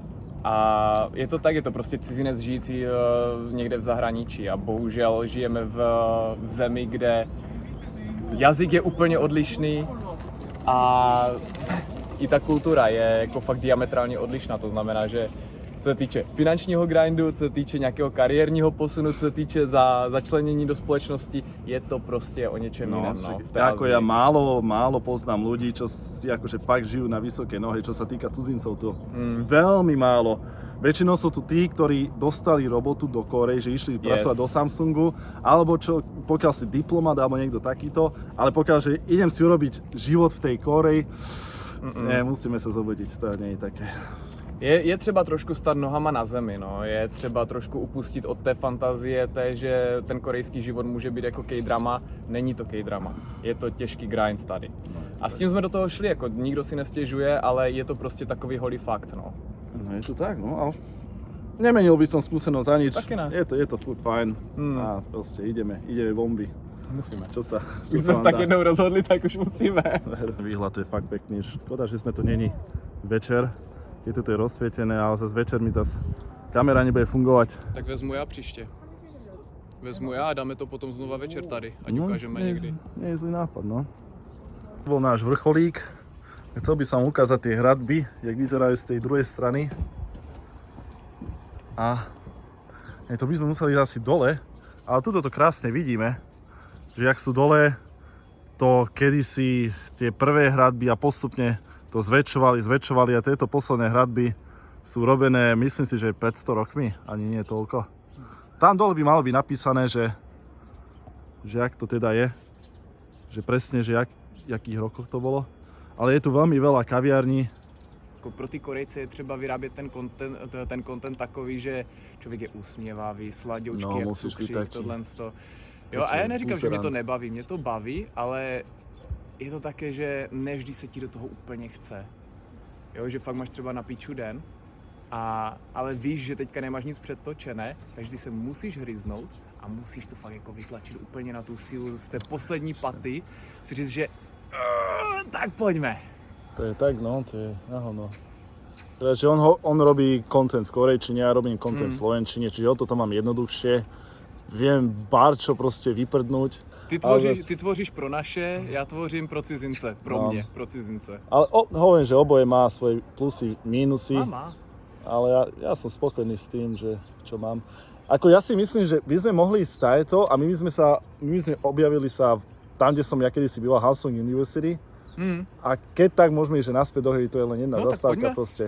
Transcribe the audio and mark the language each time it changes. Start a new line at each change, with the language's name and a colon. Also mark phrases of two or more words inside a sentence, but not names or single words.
Czech: A je to tak, je to prostě cizinec žijící někde v zahraničí a bohužel žijeme v zemi, kde jazyk je úplně odlišný a i ta kultura je jako fakt diametrálně odlišná, to znamená, že co se týče finančního grindu, co se týče nějakého kariérního posunu, co se týče začlenění do společnosti, je to prostě o něčem jiném.
Slovak: No, ako ja málo poznám ľudí, čo si akože fakt žijú na vysoké nohy, čo sa týka cudzincov to veľmi málo. Väčšinou sú tu tí, ktorí dostali robotu do Kórey, že išli pracovať do Samsungu, alebo čo, pokiaľ si diplomat alebo niekto takýto, ale pokiaľ, že idem si urobiť život v tej Kórey, musíme sa zobudiť, to nie je také.
Czech: Je třeba trošku stát nohama na zemi, no. Je třeba trošku upustit od té fantazie, že ten korejský život může být jako K-drama. Není to K-drama, je to těžký grind tady. A s tím jsme do toho šli, jako nikdo si nestěžuje, ale je to prostě takový holý fakt, no. No je to tak, no,
Slovak: ale nemenil by som skúsenosť za nič.
Czech: Taky ne.
Slovak: Je to furt fajn a proste ideme bomby. Musíme. Čo sa Už sme sa tak jednou rozhodli, tak už musíme. Výhľad je fakt pekný, škoda, že sme tu není večer. Je to rozsvietené, ale zase večer mi zase kamera nebude fungovať.
Czech: Tak vezmu já příště. Vezmu já a dáme to potom znova večer tady, ať ukážeme někdy.
Slovak: Nie je zlý nápad, no. To bol náš vrcholík. Chcel by som ukázať tie hradby, jak vyzerajú z tej druhej strany. A to by sme museli ísť asi dole, ale tuto to krásne vidíme, že jak sú dole, to kedysi tie prvé hradby a postupne to zväčšovali a tieto posledné hradby sú robené, myslím si, že 500 rokmi, ani nie toľko. Tam dole by malo byť napísané, že jak to teda je, že presne, že jakých rokoch to bolo. Ale je tu veľmi veľa kaviarní.
Czech: Pro ty Korejce je třeba vyrábět ten content takový, že člověk je usměvavý, sladěučky, jak cukřík, tohle. Jo, a já neříkám, že mě to nebaví, mě to baví, ale je to také, že nevždy se ti do toho úplně chce. Jo, že fakt máš třeba na píču den, ale víš, že teďka nemáš nic předtočené, takže ty se musíš hryznout a musíš to fakt jako vytlačit úplně na tu sílu z té poslední paty, si říct, že tak poďme. To je tak, no, to je no.
Slovak: Takže on robí content v korejčine, ja robím content v slovenčine, čiže o toto mám jednoduchšie. Viem barčo proste vyprdnúť.
Czech: Ty tvoříš pro naše, já tvořím pro cizince, mě, pro cizince.
Slovak: Ale hovorím, že oboje má svoje plusy, mínusy. Má. Ale ja som spokojný s tým, že čo mám. Ako ja si myslím, že by sme mohli ísť tajeto a my sme objavili sa tam, kde som ja kedysi býval, Hallsung University. A keď tak môžeme ísť, že naspäť do hry, to je len jedna zastávka proste.